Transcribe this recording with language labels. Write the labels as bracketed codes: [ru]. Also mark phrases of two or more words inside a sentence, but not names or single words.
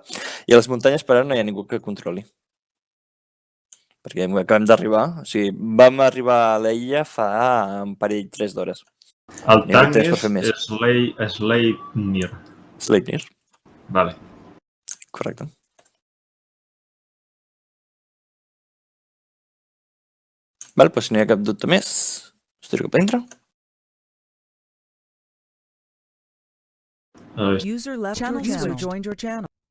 [ca] I a les muntanyes, per ara, no hi ha ningú que controli. Perquè acabem d'arribar, o sigui, vam arribar a l'illa fa un parell, 3 d'hores. El Ni haurà tanc temps per fer més. és Sleipnir. Sleipnir, Vale. correcte. Val, doncs si no hi ha cap dubte més, us tiro cap a dintre. [en] User left your channel. User joined your channel.